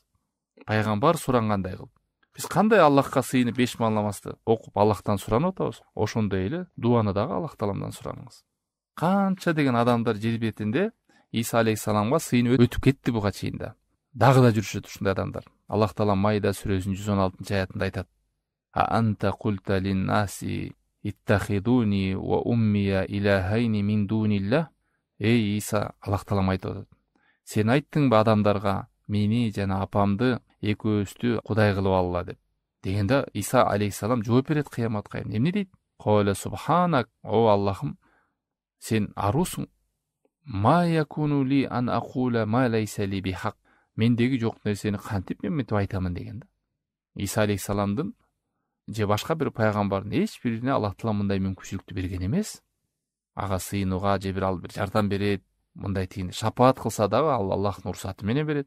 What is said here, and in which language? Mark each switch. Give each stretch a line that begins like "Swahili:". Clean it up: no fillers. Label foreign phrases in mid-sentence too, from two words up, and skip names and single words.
Kyrgyz: Пайгамбар сурангандай кылып. Биз кандай Аллахка сыйынып 5 намазды окуп Аллахтан суранып атабыз, ошондой эле дуаны дагы Аллах Тааламдан сураңыз. Канча деген адамдар жер бетинде Иса алейхиссаламга сыйынып өтүп кетти буга чейин да. Дагы да жүрүшөт ушундай адамдар. Аллах Таала Майда сүрөсүнүн 116-аятында айтат:
Arabic: "أأنت قلت للناس اتخذوني وأمي إلهين من دون الله."
Kyrgyz: Эй Иса, Аллах Таала айтып атат: "Сен айттыңбы адамдарга мени жана апамды экөөбүздү кудай кылып алла" деп. Дегенде Иса алейхиссалам жооп берет кыяматка. Эмне дейт?
Arabic: "قال سبحانك,
Kyrgyz: о Аллахым, сен арусуң.
Arabic: ما يكون لي أن أقول ما ليس لي بحق."
Kyrgyz: Мендеги жок нерсени кантип мен мынтип айтамын дегенде. Иса алейхиссаламдын же башка бир пайгамбардын эч бирине Аллах Таала мындай мүмкүнчүлүктү берген эмес. Ага сыйынууга же бир ал бир жардам берет, мындай тиин шапаат кылса дагы ал Аллахтын уруксаты менен берет.